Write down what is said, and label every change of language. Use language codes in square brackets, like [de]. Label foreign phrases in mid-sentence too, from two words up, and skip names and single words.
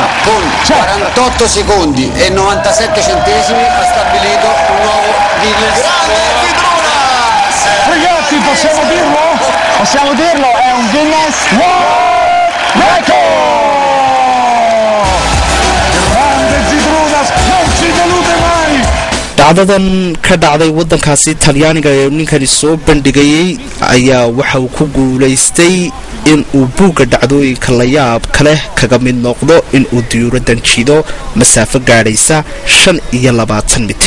[it] con 48 secondi e 97 centesimi ha stabilito un nuovo Guinness ragazzi possiamo dirlo è un Guinness World Record grande Zidruna non ci delude mai [so] dhacdadan ka dhacday wadankaasi Talyaaniga ee ninkani soo bandhigay ayaa waxa uu ku guuleystay in uu buugga dhacdooyinka la yaab kale kaga mid noqdo in uu diyuuradan jido masaafo gaadhaysa 25 mitir.